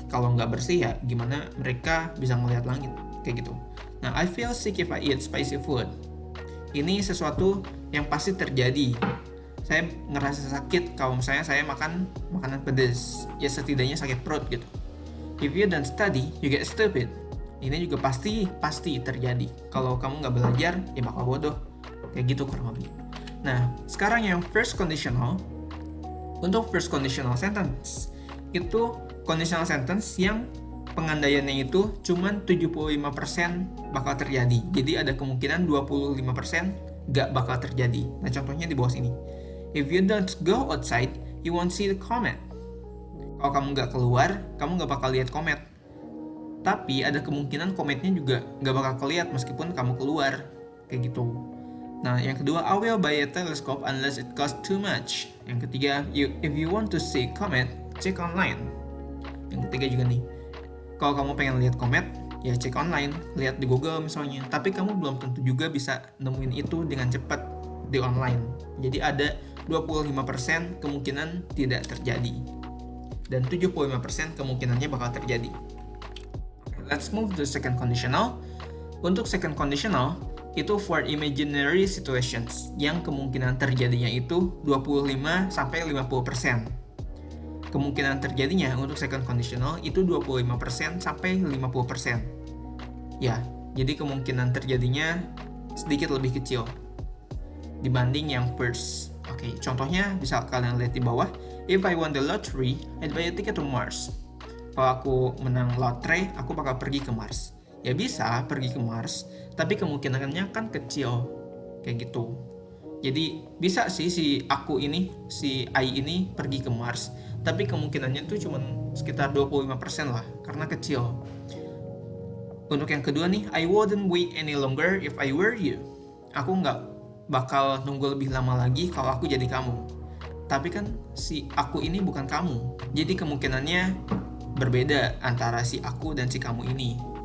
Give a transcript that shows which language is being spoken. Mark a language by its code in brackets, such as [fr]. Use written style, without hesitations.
[id] Kalau nggak bersih ya gimana mereka bisa ngelihat langit, kayak gitu. [en] Nah, I feel sick if I eat spicy food. [id] Ini sesuatu yang pasti terjadi. Saya ngerasa sakit kalau misalnya saya makan makanan pedas. Ya setidaknya sakit perut gitu. [en] If you don't study, you get stupid. [id] Ini juga pasti terjadi. Kalau kamu nggak belajar, ya bakal bodoh. Kayak gitu kurang lebih. Nah, sekarang yang first conditional. Untuk first conditional sentence, itu conditional sentence yang pengandaiannya itu cuma 75% bakal terjadi. Jadi ada kemungkinan 25% gak bakal terjadi. Nah, contohnya di bawah sini. [en] If you don't go outside, you won't see the comet. [id] Kalau kamu gak keluar, kamu gak bakal lihat komet. Tapi ada kemungkinan kometnya juga gak bakal kelihatan meskipun kamu keluar. Kayak gitu. Nah, yang kedua, [en] I will buy a telescope unless it costs too much. Yang ketiga, if you want to see comet, check online. [id] Yang ketiga juga nih, kalau kamu pengen lihat komet, ya cek online, lihat di Google misalnya. Tapi kamu belum tentu juga bisa nemuin itu dengan cepat di online. Jadi ada 25% kemungkinan tidak terjadi. Dan 75% kemungkinannya bakal terjadi. [en] Okay, let's move to second conditional. [id] Untuk second conditional, itu [en] for imaginary situations [id] yang kemungkinan terjadinya itu 25-50%. Kemungkinan terjadinya untuk second conditional itu 25-50%. Ya, jadi kemungkinan terjadinya sedikit lebih kecil dibanding yang first. Oke, contohnya bisa kalian lihat di bawah. [en] If I won the lottery, I'd buy a ticket to Mars. [id] Kalau aku menang lotre, aku bakal pergi ke Mars. Ya bisa pergi ke Mars, tapi kemungkinannya kan kecil, kayak gitu. Jadi bisa sih si I ini pergi ke Mars, tapi kemungkinannya tuh cuma sekitar 25% lah, karena kecil. Untuk yang kedua nih, [en] I wouldn't wait any longer if I were you. [id] Aku nggak bakal nunggu lebih lama lagi kalau aku jadi kamu. Tapi kan si aku ini bukan kamu. Jadi kemungkinannya berbeda antara si aku dan si kamu ini.